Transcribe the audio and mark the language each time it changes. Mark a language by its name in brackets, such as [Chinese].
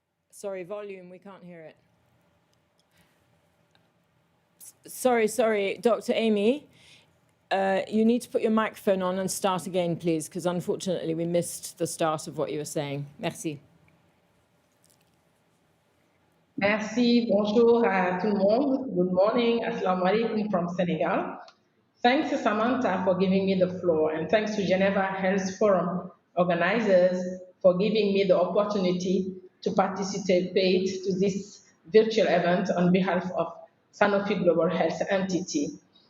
[English] Sorry, volume, we can't hear it. Sorry, Dr. Amy. You need to put your microphone on and start again, please, because unfortunately we missed the start of what you were saying. [French] Merci. Merci, bonjour à tout le monde. [English] Good morning, [Arabic] assalamu alaikum [English] from Senegal. Thanks to Samantha for giving me the floor, and thanks to Geneva Health Forum organizers for giving me the opportunity to participate to this virtual event on behalf of Sanofi Global Health entity.